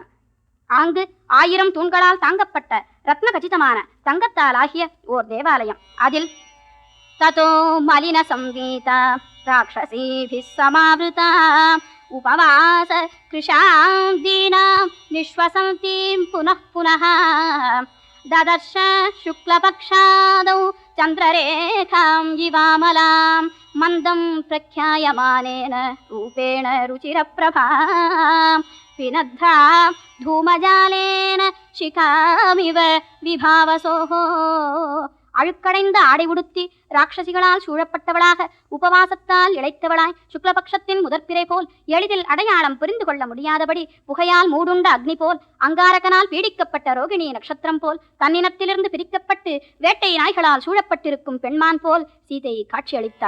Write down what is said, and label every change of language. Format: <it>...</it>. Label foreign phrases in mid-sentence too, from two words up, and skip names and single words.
<ta>ஆங்கு 1000 தூண்களால் தாங்கப்பட்ட ரத்ன கச்சிதமான தங்கத்தால் ஆகிய ஓர் தேவாலயம்.</ta> <sa>அதில் ततो मलिन संवीतां राक्षसीभिः समावृताम् उपवास कृशां दीनां निःश्वसन्तीं पुनः पुनः ददर्श शुक्लपक्षादौ चन्द्ररेखां जिवामलां मन्दं प्रख्यायमानेन रूपेण रुचिरप्रभां विनद्धा धूमजालेन शिखामिव विभावसोः.</sa> <ta>அழுக்கடைந்த ஆடை உடுத்தி ராட்சசிகளால் சூழப்பட்டவளாக உபவாசத்தால் இழைத்தவளாய் சுக்லபக்ஷத்தின் முதற்பிறை போல் எளிதில் அடையாளம் புரிந்து கொள்ள முடியாதபடி புகையால் மூடுண்ட அக்னி போல் அங்காரகனால் பீடிக்கப்பட்ட ரோகிணி நட்சத்திரம் போல் தன்னினத்திலிருந்து பிரிக்கப்பட்டு வேட்டை நாய்களால் சூழப்பட்டிருக்கும் பெண்மான் போல் சீதை காட்சியளித்தாள்.</ta>